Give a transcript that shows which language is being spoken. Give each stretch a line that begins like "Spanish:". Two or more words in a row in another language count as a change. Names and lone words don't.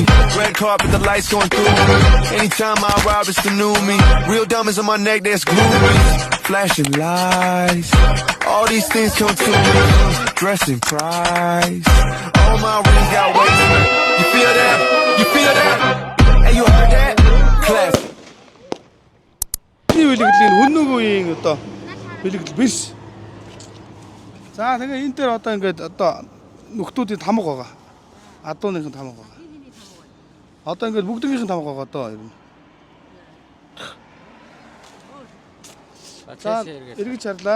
English: Red carpet, the lights going through me. Anytime I arrive, it's the new me. Real diamonds on my neck, that's groupies. Flashing lights. All these things come to me. Dressing price. All my rings got weight. You feel that? You feel that? Hey, you heard that? Class.
Mongolian: Билэгдлийн өнөөгөөгийн одоо билэгдэл биш. За тэгээ энэ дээр одоо ингээд одоо нөхдүүдийн тамга байгаа. Адууныхын тамга байгаа. Одоо ингээд бүгднийхэн тамга байгаа одоо ер нь. За эргэж харлаа.